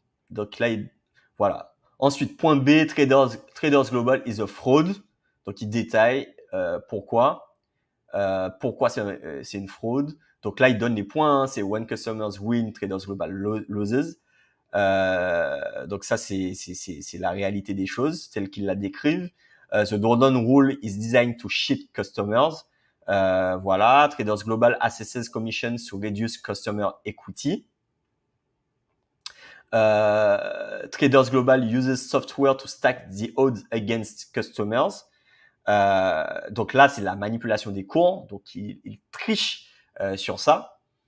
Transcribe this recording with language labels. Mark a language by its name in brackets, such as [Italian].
[French] Donc là, voilà. Ensuite, point B, Traders Global [English] is a fraud. [French] Donc il détaille pourquoi c'est une fraude. Donc là, il donne les points. Hein. C'est [English] when customers win, Traders Global loses. [French] Donc ça, c'est la réalité des choses, telle qu'ils la décrivent. [English] The Drawdown Rule is designed to cheat customers. Voilà. Traders Global assesses commissions to reduce customer equity. Traders Global uses software to stack the odds against customers. [French] Donc là, c'est la manipulation des cours. Donc, il triche sur ça.